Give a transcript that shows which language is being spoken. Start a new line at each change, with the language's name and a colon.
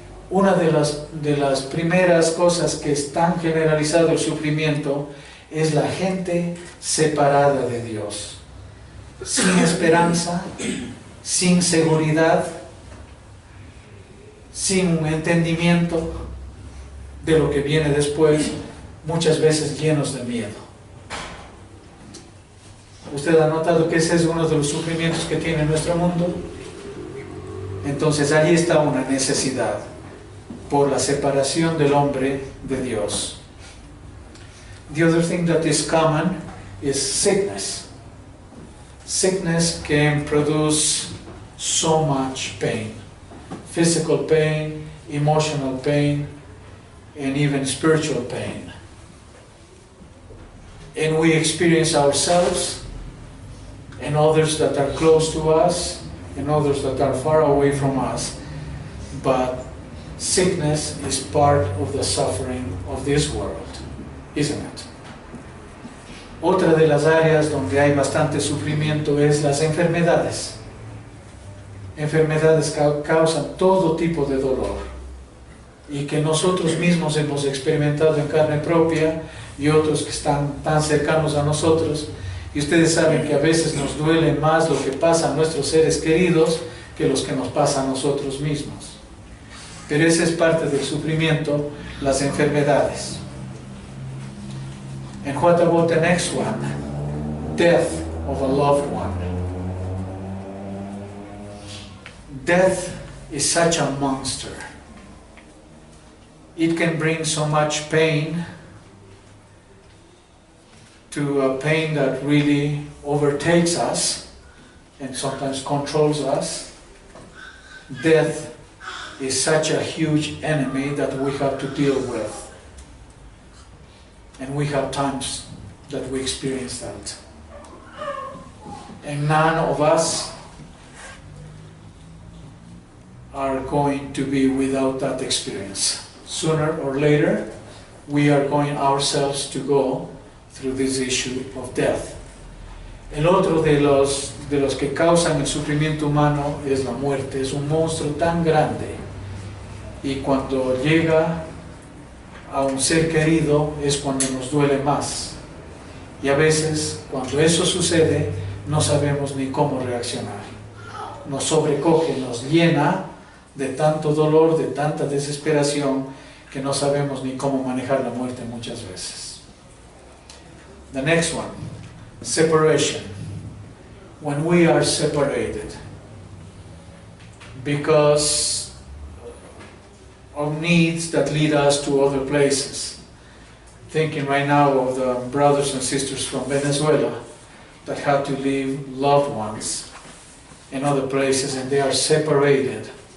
Spanish: Una de las primeras cosas que es tan generalizado el sufrimiento es la gente separada de Dios, sin esperanza, sin seguridad, sin un entendimiento de lo que viene después, muchas veces llenos de miedo. ¿Usted ha notado que ese es uno de los sufrimientos que tiene nuestro mundo? Entonces allí está una necesidad por la separación del hombre de Dios.
English: The other thing that is common is sickness. Sickness can produce so much pain. Physical pain, emotional pain, and even spiritual pain. And we experience ourselves and others that are close to us and others that are far away from us. But sickness is part of the suffering of this world, isn't it?
Spanish: Otra de las áreas donde hay bastante sufrimiento es las enfermedades. Enfermedades causan todo tipo de dolor y que nosotros mismos hemos experimentado en carne propia y otros que están tan cercanos a nosotros. Y ustedes saben que a veces nos duele más lo que pasa a nuestros seres queridos que los que nos pasa a nosotros mismos. Pero esa es parte del sufrimiento, las enfermedades.
English: And what about the next one? Death of a loved one. Death is such a monster. It can bring so much pain, to a pain that really overtakes us and sometimes controls us. Death is such a huge enemy that we have to deal with. And we have times that we experience that. And none of us are going to be without that experience. Sooner or later, we are going ourselves to go through this issue of death.
Spanish: El otro de los que causan el sufrimiento humano es la muerte. Es un monstruo tan grande y cuando llega a un ser querido es cuando nos duele más. Y a veces, cuando eso sucede, no sabemos ni cómo reaccionar. Nos sobrecoge, nos llena de tanto dolor, de tanta desesperación, que no sabemos ni cómo manejar la muerte muchas veces.
English: The next one, separation. When we are separated because of needs that lead us to other places. Thinking right now of the brothers and sisters from Venezuela that had to leave loved ones in other places and they are separated.